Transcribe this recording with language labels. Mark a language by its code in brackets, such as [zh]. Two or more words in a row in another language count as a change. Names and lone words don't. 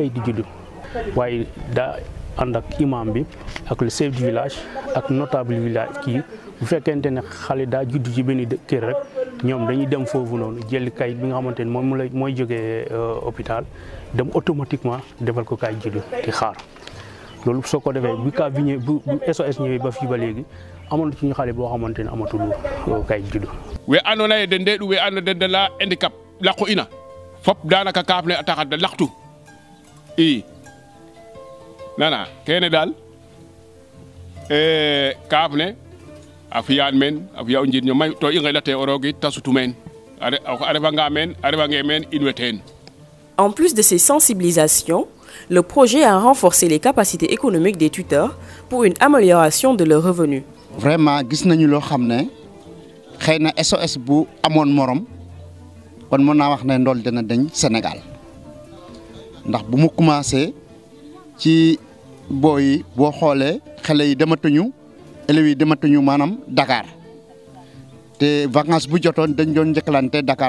[wo] di juddu waaye daa ànd ak imam bi ak [fr] le chef du village [wo] ak [fr] notable village [wo] kii bu fekkente ne xale daa juddu ci benn kër rek ñoom dañuy dem foofu noonu jël kayit bi nga xamante ne moom mooy jógee hôpital dem automatiquement defal ko kayit juddu di xaar loolu soo ko defee bu cas bi bu SOS ñëwee ba fii ba léegi amoon na ci ñu xale boo xamante ne amatul kayit juddu. [srr] we andoona yee den ndeeɗu we andoona den la handicap laqu ina fop daanaka kaaf ne a taxa da laqtu i nana kene daal kaaf ne a fiyaan meen a fiya o njirño mayu to i nqeɗate o roog it ta sutu meen a refanga meen a refangee meen in way teen. [fr] En plus de ces sensibilisations, le projet a renforcé les capacités économiques des tuteurs pour une amélioration de leurs revenus. [wo] Vraiment gis nañu loo xam ne xëy na SOS bu amoon morom kon mën naa wax ne ndool dina dañ Sénégal ndax bu mu commencé ci booy boo xoolee xale yi dematuñu élèves yi dematuñu maanaam Dakar te vacances bu jotoon dañ doon njëkkalante Dakar.